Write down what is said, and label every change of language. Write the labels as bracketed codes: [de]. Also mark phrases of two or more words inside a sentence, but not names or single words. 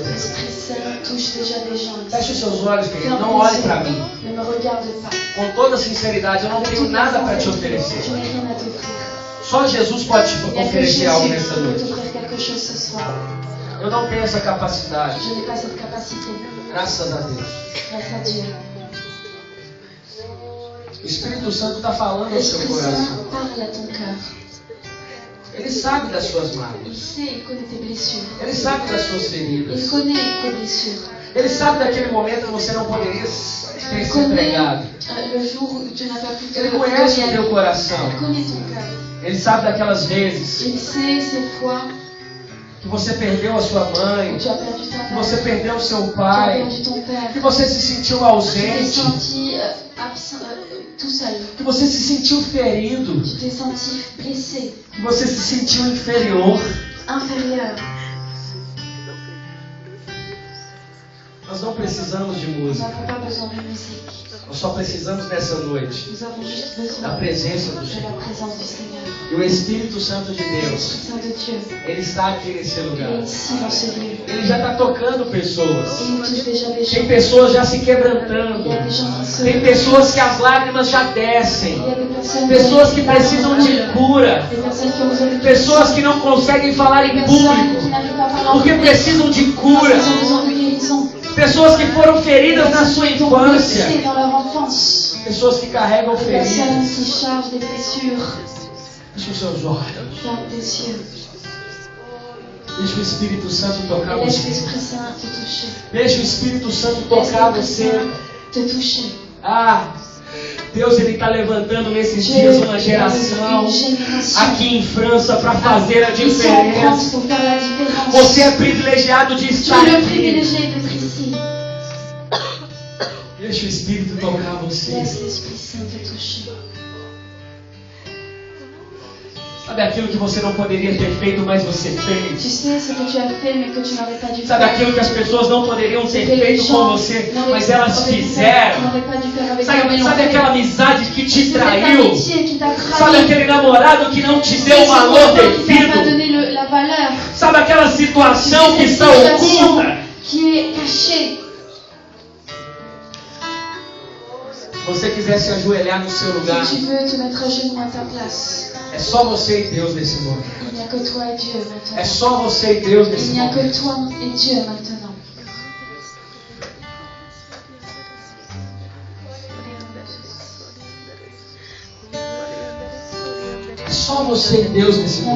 [fr] L'Esprit Saint touche déjà des gens ici. [pt] Feche os seus olhos, querido. [fr] Ferme [pt] Não olhe [fr] tes [pt] para [fr] yeux. [pt] mim. [fr] Ne me regarde pas. [pt] Com toda sinceridade, eu não [fr] Avec [pt] tenho [fr] toute la [pt] nada para te [fr] sincérité, [pt] oferecer. [fr] je n'ai rien à t'offrir. [pt] Só Jesus pode te [fr] Il n'y a que [pt] oferecer [fr] Jésus [pt] algo [fr] qui [pt] nessa [fr] peut [pt] noite. [fr] t'offrir quelque chose ce soir. [pt] Eu não tenho essa capacidade. [fr] Je n'ai pas cette capacité. [pt] Graças a Deus. [fr] Grâce à Dieu. [pt] O Espírito Santo está falando ao seu [fr] L'Esprit [pt] coração. [fr] Saint parle à ton cœur. [pt] Ele sabe das suas [fr] Il [pt] mágoas. [fr] sait, il connaît tes blessures. [pt] Ele sabe das suas [fr] Il [pt] feridas. [fr] connaît tes blessures. [pt] Ele sabe daquele momento que você não poderia ter [fr] Il [pt] se [fr] connaît [pt] entregado. [fr] le jour où tu n'as pas pu te [pt] Ele conhece o [fr] donner. [pt] teu coração. [fr] Il connaît ton cœur. [pt] Ele sabe daquelas vezes [fr] Il sait ces fois [pt] que você perdeu a sua [fr] où [pt] mãe, [fr] tu as perdu ta [pt] que [fr] mère, [pt] você perdeu o seu [fr] tu as [pt] pai, [fr] perdu ton père, [pt] que você se sentiu [fr] tu t'es [pt] ausente, [fr] senti absent, tout seul, [pt] que você se sentiu ferido, [fr] tu t'es senti blessé, [pt] que você se sentiu inferior. [fr] inférieur. [pt] Nós Nós não precisamos de [fr] Nous [pt] música. [fr] n'avons pas besoin de musique. [pt] Nós só precisamos nessa noite [fr] Nous avons juste [pt] da [fr] besoin [pt] presença do [fr] de la [pt] Senhor. [fr] présence du Seigneur. [pt] E o Espírito Santo de Deus, [fr] L'Esprit Saint de Dieu [pt] Ele está aqui nesse [fr] est [pt] lugar. [fr] ici dans ce lieu. [pt] Ele já está tocando pessoas. [fr] Et il touche déjà des [pt] Tem [fr] gens. [pt] pessoas já se [fr] Il [pt] quebrantando. [fr] y a des gens qui se... [pt] Tem pessoas que as lágrimas já descem. [fr] Il y a des personnes [pt] Pessoas que precisam de cura. [fr] Des personnes qui ont besoin de [pt] Pessoas que não conseguem falar [fr] Des [pt] em [fr] personnes qui [pt] público [fr] n'arrivent pas à parler en [pt] porque [fr] public. [pt] precisam de [fr] Parce [pt] cura. [fr] qu'ils ont besoin de guérison. [pt] Pessoas que foram feridas na sua [fr] Qui ont été [pt] infância. [fr] blessés dans leur enfance. [pt] Pessoas que carregam [fr] Des personnes [pt] feridas. [fr] qui chargent des blessures. [pt] Feche os seus olhos. [fr] Ferme tes yeux. [pt] Deixa o Espírito Santo tocar [fr] Et laisse [pt] você. [fr] l'Esprit Saint te toucher. [pt] Deixa o Espírito Santo [fr] Laisse [pt] tocar [fr] l'Esprit [pt] você. [fr] Saint te toucher. [pt] Ah, Deus ele está levantando nesses [fr] Dieu [pt] dias uma [fr] est [pt] geração [fr] une génération [pt] aqui em França para fazer a [fr] qui sont en France [pt] diferença. [fr] pour faire la différence. [pt] Você é privilegiado de [fr] Tu [pt] estar [fr] es le [pt] aqui. [fr] privilégié d'être ici. [pt] Deixa o Espírito tocar você. [fr] Laisse l'Esprit Saint te toucher. [pt] Sabe aquilo que você não poderia ter feito, mas você [fr] Tu [pt] fez? [fr] sais ce que tu as fait mais que tu n'aurais pas dû [pt] Sabe [fr] faire. [pt] aquilo que as pessoas não poderiam ter [fr] Que les [pt] feito com [fr] gens [pt] você, [fr] n'auraient- [pt] mas elas [fr] n'auraient pu faire- [pt] fizeram? [fr] n'auraient pas dû faire avec toi, mais [pt] Sabe, [fr] l'ont [pt] sabe [fr] fait. [pt] aquela amizade que te [fr] C'est cette [pt] traiu? [fr] amitié qui t'a [pt] Sabe [fr] trahi. [pt] aquele namorado que não te [fr] C'est [pt] deu o [fr] ce [pt] valor [fr] copain qui t'a pas [pt] devido? [fr] donné la valeur. [pt] Sabe aquela situação que [fr] Cette [pt] está [fr] situation [pt] oculta? [fr] qui est cachée. [pt] Se você quiser se ajoelhar no seu lugar, [fr] Si tu veux te mettre à genoux à ta place, [pt] é só você e Deus nesse momento. [fr] il n'y a que toi et Dieu [pt] É [fr] maintenant. [pt] só você e Deus nesse [fr] Il n'y a [pt] momento. [fr] que toi et Dieu maintenant. [pt] É só você e Deus nesse momento.